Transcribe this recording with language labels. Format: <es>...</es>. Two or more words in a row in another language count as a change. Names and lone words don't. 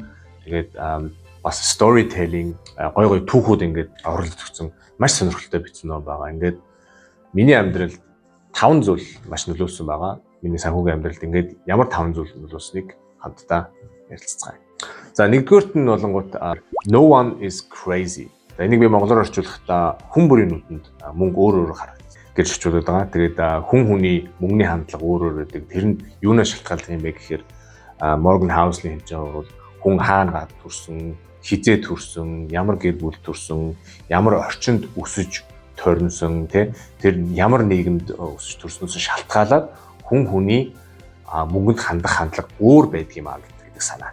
<mn>Тэгээд бас storytelling гой түүхүүд ингээд оруулж өгсөн маш сонирхолтой бичсэн ном байгаа. Ингээд миний амьдралд 5 зүйл маш нөлөөлсөн байгаа. Миний санхүүгийн амьдралд ингээд ямар 5 зүйл нөлөөснийг хамтдаа ярилцгаая. За нэгдүгээрт нь болонгууд</mn> <en>no one is crazy.</en> <mn>Энийг би монголоор орчуулахдаа хүн бүрийн нүдэнд мөнгө өөр харагдана гэж орчуулдаг байгаа. Тэгээд хүн хүний мөнгөний хандлага өөр байдаг. Тэр нь юунаас шалтгаалдаг юм бэ гэхээр Morgan Housel-ийн хэлж байгаа бол хүн хаана төрсөн, хизээ төрсөн, ямар гэр бүл төрсөн, ямар орчинд өсөж тойрнсон, тэр ямар нийгэмд өсөж төрснөөс шалтгаалаад хүн хүний мөнгөнд хандах хандлага өөр байдаг юм гэдэг санаа.</mn>